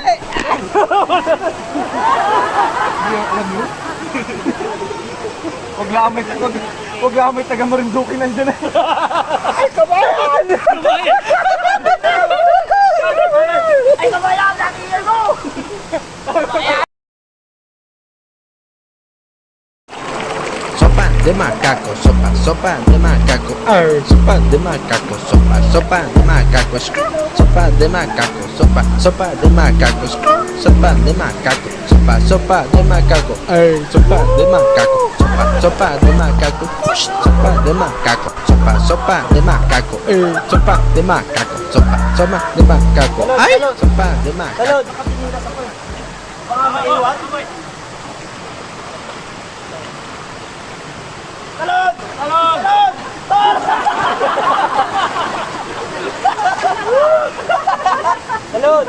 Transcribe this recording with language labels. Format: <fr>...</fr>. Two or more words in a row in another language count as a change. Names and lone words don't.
<tl>Huwag lang may taga Marinduque nandyan na. Ay, kabayan! Ay, kabayan! Nakikil mo!</tl> <pt>Sopa de macaco, sopa de macaco, sopa de macaco, sopa de macaco, sopa de macaco, sopa de macaco, sopa de macaco, sopa de macaco, sopa de macaco, sopa de macaco, sopa de macaco, sopa de macaco, sopa de macaco, sopa de macaco, ay, sopa de macaco.</pt> <tl>Salud! Baka maiwan. Salud! Salud!</tl>